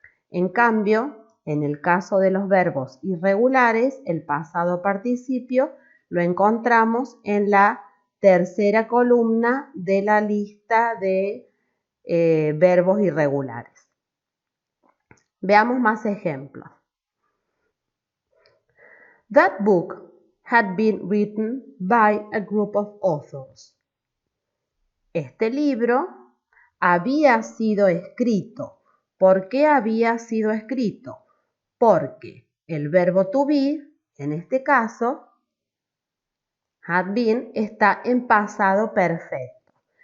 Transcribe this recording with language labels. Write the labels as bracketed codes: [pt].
[es] En cambio, en el caso de los verbos irregulares, el pasado participio lo encontramos en la tercera columna de la lista de verbos irregulares. Veamos más ejemplos. [en] That book had been written by a group of authors. [es] Este libro había sido escrito. ¿Por qué había sido escrito? Porque el verbo to be, en este caso, had been, está en pasado perfecto.